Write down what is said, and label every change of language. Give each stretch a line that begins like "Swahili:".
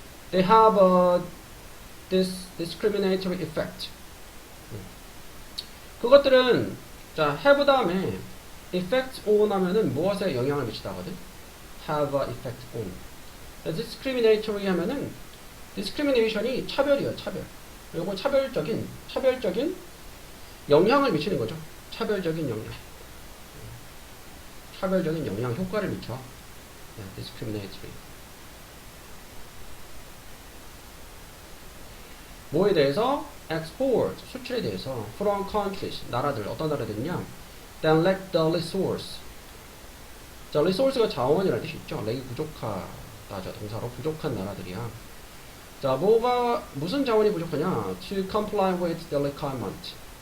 English: They have this discriminatory effect.
Korean: 그것들은 자 have 다음에
English: effect on
Korean: 하면은 무엇에 영향을 미치다 하거든.
English: have a effect on. discriminatory
Korean: 하면은
English: discrimination이
Korean: 차별이에요. 차별. 그리고 차별적인 영향을 미치는 거죠. 차별적인 영향. 차별적인 영향 효과를 미쳐.
English: discriminatory.
Korean: 뭐에 대해서? export, 수출에 대해서
English: from countries,
Korean: 나라들, 어떤 나라들이냐?
English: that lack the resource.
Korean: 자, resource가 자원이라는 뜻이 있죠. 렉이 부족하다죠. 동사로 부족한 나라들이야. 자, 무슨 자원이 부족하냐?
English: to comply with the requirement.